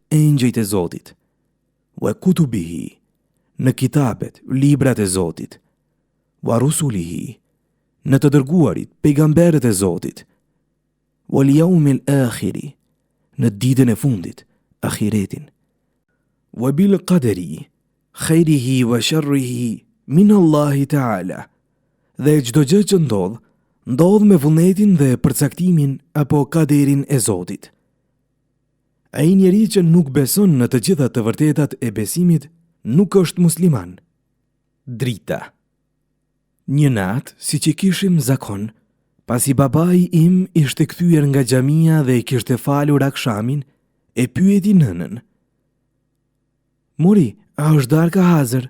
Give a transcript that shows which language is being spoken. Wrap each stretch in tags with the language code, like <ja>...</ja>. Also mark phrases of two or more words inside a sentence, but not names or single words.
<sq>engjëjt e Zotit,</sq> <ar>وكتبه,</ar> <sq>në kitabet, librat e Zotit,</sq> <ar>ورسله,</ar> <sq>në të dërguarit, pejgamberët e Zotit,</sq> <ar>واليوم الآخر,</ar> <sq>në ditën e fundit, ahiretin,</sq> <ar>وبالقدر خيره وشره من الله تعالى,</ar> <sq>dhe çdo gjë që ndodh me vullnetin dhe përcaktimin apo kaderin e Zotit. Ai njeri që nuk beson në të gjitha të vërtetat e besimit, nuk është musliman. Drita. Një natë, si që kishim zakon, pasi babai im ishte kthyer nga xhamia dhe i kishte falur akshamin, e pyeti nënën: Mori, a është darka hazër?</sq>